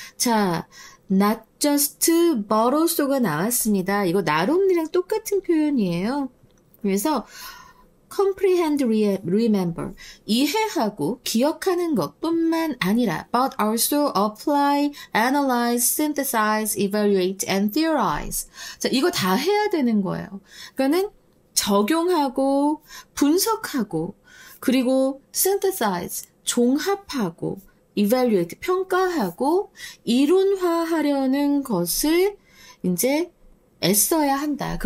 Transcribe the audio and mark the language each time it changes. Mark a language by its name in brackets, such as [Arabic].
[Korean] 자, not just but also가 나왔습니다. 이거 not only랑 똑같은 표현이에요. 그래서 [English] comprehend, remember, [Korean] 이해하고 기억하는 것뿐만 아니라 [English] but also apply, analyze, synthesize, evaluate, and theorize. [Korean] 자, 이거 다 해야 되는 거예요. 그러니까는 적용하고 분석하고 그리고 synthesize, 종합하고 evaluate, 평가하고 이론화하려는 것을 이제 애써야 한다.